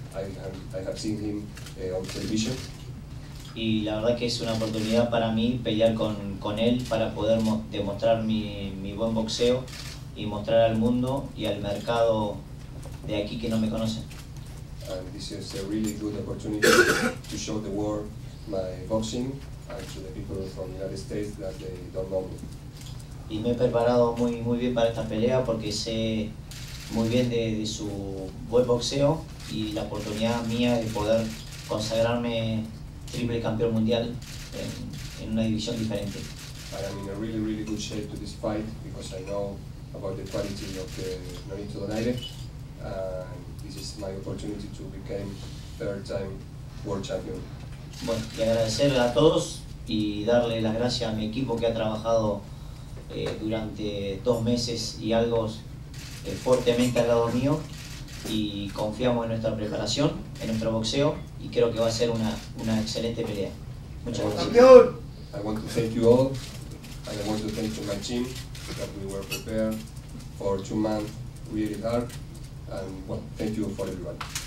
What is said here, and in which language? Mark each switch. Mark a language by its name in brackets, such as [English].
[English] I have seen him on television. [Spanish] Y la verdad que es una oportunidad para mí pelear con él para poder demostrar mi buen boxeo y mostrar al mundo y al mercado de aquí que no me conocen. [English] And this is a really good opportunity to show the world my boxing and to the people from the United States that they don't know me. [Spanish] Y me he preparado muy bien para esta pelea porque sé muy bien de su buen boxeo y la oportunidad mía de poder consagrarme triple campeón mundial en una división diferente. [English] I am in a really good shape to this fight because I know about the quality of the Nonito Donaire, and this is my opportunity to become third-time world champion. [Spanish] Bueno, y agradecer a todos y darle las gracias a mi equipo que ha trabajado durante 2 meses y algo fuertemente al lado mío, y confiamos en nuestra preparación, en nuestro boxeo, y creo que va a ser una excelente pelea. Muchas gracias. [English] I want to thank you all, and I want to thank to my team that we were prepared for 2 months really hard, and well, thank you for everybody.